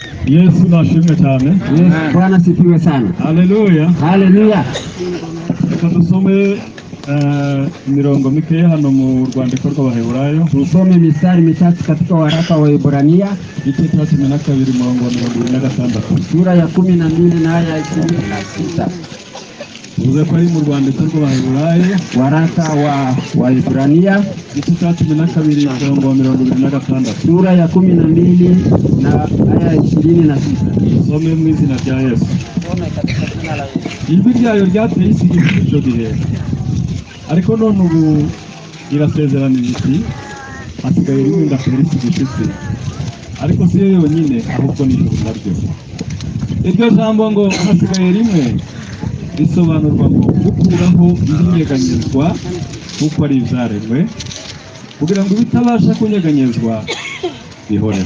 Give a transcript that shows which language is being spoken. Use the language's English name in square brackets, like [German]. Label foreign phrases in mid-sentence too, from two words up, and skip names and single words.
[Kinyarwanda] Yesu nashimwe cyane. [Swahili] Bwana sifiwe sana. Haleluya. Haleluya. [Kinyarwanda] Reka dusome mirongo mike hano mu rwandiko rw'Abaheburayo. [Swahili] Tusome mistari mitatu katika waraka wa Ibrania, [Kinyarwanda] igice cya 12 murongo wa 26. [Swahili] sura ya 12 na aya ya 26. [Kinyarwanda] Tuvuze ko ari mu rwandiko rw'Abaheburayo, [Swahili] waraka wa Ibrania, [Kinyarwanda] igice cya 12 murongo wa 26. [Swahili] sura ya 12 na aya ya 26. [Kinyarwanda] Tusome mu izina rya Yesu. Ijwi ryayo ryateye isi icyo gihe, ariko none ubu irasezerana iti hasigaye rimwe ndatera isi gishyitsi, ariko si yo yonyine ahubwo n'ijuru naryo. Iryo jambo ngo hasigaye rimwe risobanurwa ngo gukuraho ibinyeganyezwa kuko ari ibyaremwe, kugira ngo ibitabasha kunyeganyezwa bihoreho.